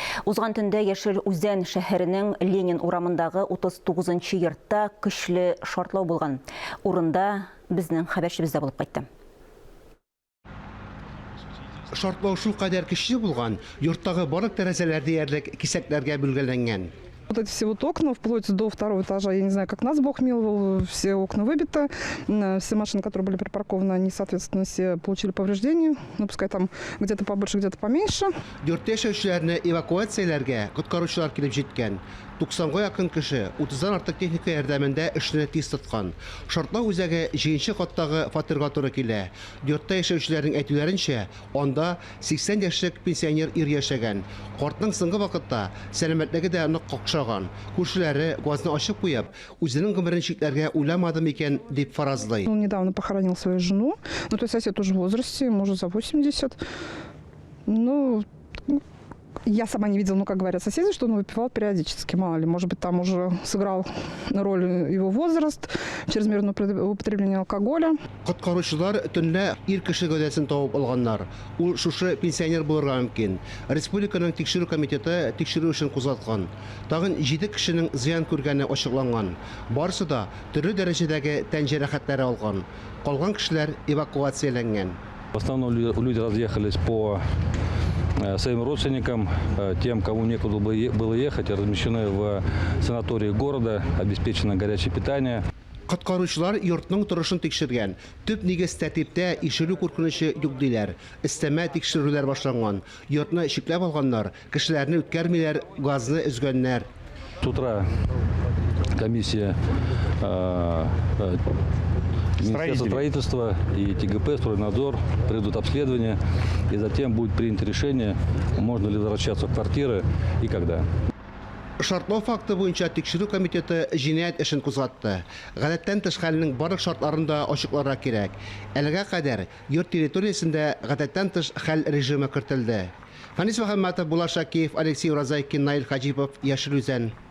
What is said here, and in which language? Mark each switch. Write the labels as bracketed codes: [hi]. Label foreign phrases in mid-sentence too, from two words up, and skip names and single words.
[tt] Узган төндә Яшел Үзән шәһәренең Ленин урамындагы 39-нчы йортта көчле шартлау булган. Урында безнең хәбәрчебез дә булып кайтты. Шартлау шул кадәр көчле булган, йорттагы барлык тәрәзәләр диярлек кисәкләргә бүлгәләнгән. [ru] Вот эти все вот окна, вплоть до второго этажа, я не знаю, как нас Бог миловал, все окна выбиты, все машины, которые были припаркованы, они, соответственно, все получили повреждения, ну, пускай там где-то побольше, где-то поменьше. [tt] Йортта яшәүчеләрне эвакуацияләргә коткаручылар килеп җиткән. 90-га якын кеше 30-дан артык техника ярдәмендә эшне тиз тоткан. Шартлау үзәге 7-нче каттагы фатирга туры килә. Йортта яшәүчеләрнең әйтүләренчә, анда 80 яшьлек пенсионер ир яшәгән. Картның соңгы вакытта сәламәтлеге дә нык какшаган. Күршеләре газны ачып куеп, үзенең гомерен чикләргә уйламады микән дип фаразлый. [ru] Он недавно похоронил свою жену, ну, то есть сосед уже в возрасте, ему уже за 80. Ну, я сама не видела, ну, как говорят соседи, что он выпивал периодически, мало ли. Может быть, там уже сыграл роль его возраст, чрезмерное употребление алкоголя. [tt] Коткаручылар төнлә ир кеше гәүдәсен табып алганнар. Ул шушы пенсионер булырга мөмкин. Республиканың тикшерү комитеты тикшерү эшен кузгаткан. Тагын 7 кешенең зыян күргәне ачыкланган. Барысы да төрле дәрәҗәдәге тән җәрәхәтләре алган. Калган кешеләр эвакуацияләнгән. [ru] В основном люди разъехались по своим родственникам, тем, кому некуда было ехать, размещены в санатории города, обеспечено горячее питание. [tt] Коткаручылар йортның торышын тикшергән. Төп нигез тәртиптә ишелү куркынычы юк диләр. Истәмә тикшерүләр башланган. Йортны шикләп алганнар, кешеләрне үткәрмиләр, газны өзгәннәр. [ru] С утра комиссия Министерства строительства и ТГП, стройнадзор придут обследование, и затем будет принято решение, можно ли возвращаться в квартиры и когда. [tt] Шартлау факты буенча тикшерү комитеты җинаять эшен кузгатты. Гадәттән тыш хәлнең барлык шартларын да ачыкларга кирәк. Әлегә кадәр йорт территориясендә гадәттән тыш хәл режимы кертелде. Фанис Мөхәммәтов, Булат Шакиев, Алексей Уразайкин, Наил Хаҗипов, Яшел Үзән.